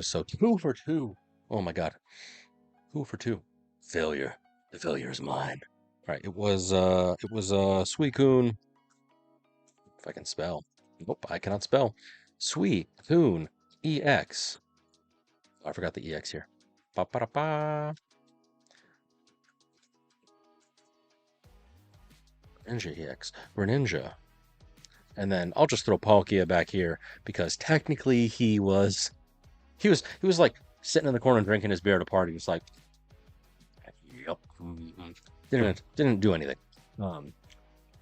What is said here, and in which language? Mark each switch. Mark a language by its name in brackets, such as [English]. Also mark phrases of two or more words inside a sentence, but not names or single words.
[English] So 2 for 2. Oh my god. 2 for 2. Failure. The failure is mine. All right, it was Suicune. If I can spell. Nope, I cannot spell. Suicune EX. Oh, I forgot the EX here. Ba ba da ba. Ninja EX. Greninja. And then I'll just throw Palkia back here because technically he was like sitting in the corner drinking his beer at a party. He was like, yep. Didn't do anything.